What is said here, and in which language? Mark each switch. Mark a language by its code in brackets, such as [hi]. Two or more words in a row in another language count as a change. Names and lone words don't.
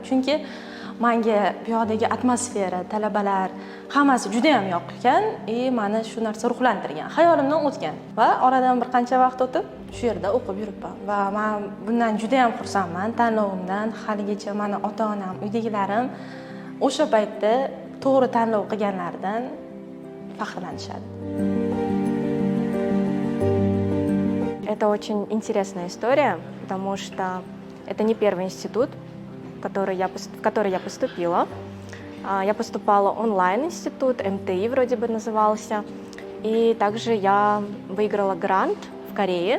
[uz] Chunki menga bu yoqdagi atmosfera, talabalar hammasi juda ham yoqqan, meni shu narsa ruhlantirgan, xayolimdan o'tgan va oradan bir qancha vaqt o'tib shu yerda o'qib yuribman va men bundan juda ham xursandman. Tanlovimdan haligacha meni ota-onam, uydagilarim o'sha paytda to'g'ri tanlov qilganlaridan faxrlanishadi. [ru] Это очень интересная история, потому что это не первый институт, в который я поступила. Я поступала онлайн-институт, МТИ вроде бы назывался. И также я выиграла грант в Корее.